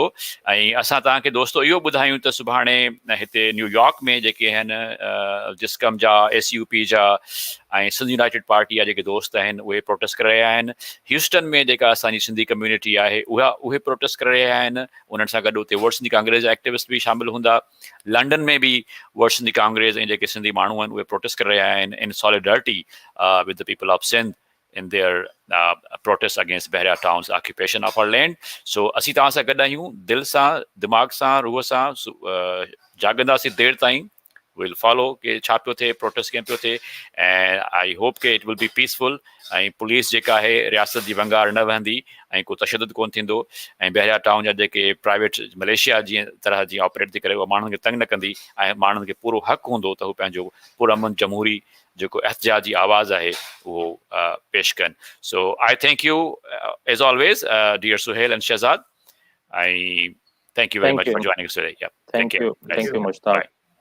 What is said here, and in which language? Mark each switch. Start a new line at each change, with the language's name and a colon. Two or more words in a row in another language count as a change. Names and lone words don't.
Sindhi: ऐं असां तव्हांखे दोस्तो इहो ॿुधायूं त सुभाणे हिते न्यूयॉर्क में जेके आहिनि जिस्कम जा SUP जा ऐं सिंध यूनाइटेड पार्टी जा जेके दोस्त आहिनि उहे प्रोटेस्ट करे रहिया आहिनि। ह्यूस्टन में जेका असांजी सिंधी कम्यूनिटी आहे उहे प्रोटेस्ट करे रहिया आहिनि। उन्हनि सां गॾु उते वर्ल्ड सिंधी कांग्रेस जा एक्टिविस्ट बि शामिल हूंदा। लंडन में बि वर्ल्ड सिंधी कांग्रेस ऐं जेके सिंधी माण्हू आहिनि उहे प्रोटेस्ट करे रहिया आहिनि
English: in solidarity with the people of Sindh in their protest against Bahria Town's occupation of our land.
Sindhi: So असीं तव्हां सां गॾु आहियूं, दिलि सां, दिमाग़ सां, रूह सां जाॻंदासीं देरि ताईं।
English: We'll follow
Sindhi: के छा पियो थिए, प्रोटेस्ट कीअं पियो थिए,
English: and I hope के it will be peaceful।
Sindhi: ऐं पुलिस जेका आहे रियासत जी वंगार न वहंदी ऐं को तशदुद कोन थींदो ऐं बहरिया टाउन जा जेके प्राइवेट मलेशिया जीअं तरह जी ऑपरेट थी करे उहा माण्हुनि खे तंग न कंदी ऐं माण्हुनि खे पूरो हक़ु हूंदो त हू पंहिंजो पुरअमन जमहूरी जेको एहतजाजी आवाज़ आहे उहो पेश कनि।
English: So I thank you as always dear Suhail and Shahzad. I thank you very much for joining us today. Yeah, Thank you. Thank you, Mushtaq.